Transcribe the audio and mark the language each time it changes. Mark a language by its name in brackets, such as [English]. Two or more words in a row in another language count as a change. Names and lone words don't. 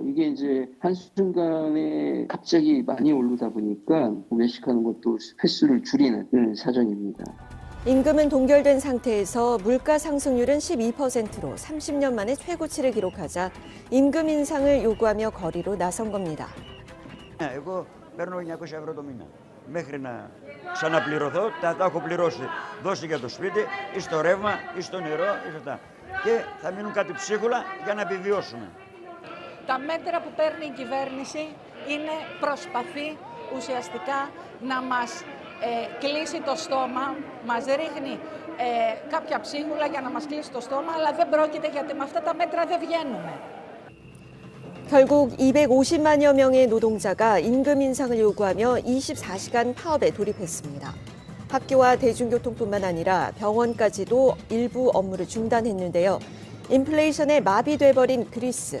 [Korean] 이게 이제 한순간에 갑자기 많이 오르다 보니까 외식하는 것도 횟수를 줄이는 사정입니다. 임금은 동결된 상태에서 물가 상승률은 12%로 30년 만에 최고치를 기록하자 임금 인상을 요구하며 거리로 나선 겁니다. [Greek] Εγώ παίρνω 900 ευρώ το μήνα. Μέχρι να ξαναπληρωθώ, τα έχω πληρώσει. Δώσει για το σπίτι, ή στο ρεύμα, ή στο νερό, ή αυτά. Και θα μείνουν κάτι ψίχουλα για να επιβιώσουμε. Τα μέτρα που παίρνει η κυβέρνηση προσπαθεί ουσιαστικά να μας κλείσει το στόμα, μας ρίχνει κάποια ψίχουλα για να μας κλείσει το στόμα, αλλά δεν πρόκειται γιατί με αυτά τα μέτρα δεν βγαίνουμε. [Korean] 결국 250만여 명의 노동자가 임금 인상을 요구하며 24시간 파업에 돌입했습니다. 학교와 대중교통뿐만 아니라 병원까지도 일부 업무를 중단했는데요. 인플레이션에 마비돼버린 그리스.